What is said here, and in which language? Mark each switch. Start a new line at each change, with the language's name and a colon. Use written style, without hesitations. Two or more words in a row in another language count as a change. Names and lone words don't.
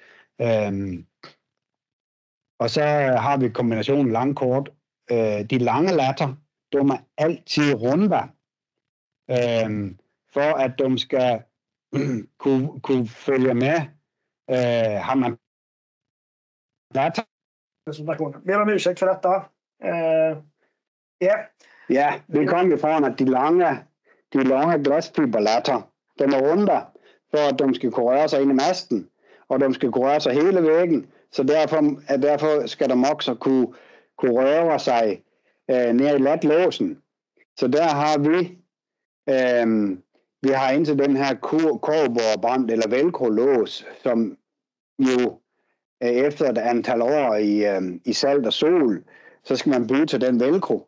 Danish: Og så har vi kombinationen lang-kort. De lange latter, de er altid runde, for at de skal kunne følge med. Har man latter?
Swedish: Ber om ursäkt för detta.
Danish: Ja, vi kom ifrån at de lange glasfiberlatter, de er runde, for at de skal kunne røre sig ind i masten, og de skal kunne røre sig hele væggen, så derfor skal de også kunne røre sig ned i latlåsen. Så der har vi har indtil den her kobberbrand eller velcro-lås, som jo efter et antal år i salt og sol, så skal man bytte til den velcro.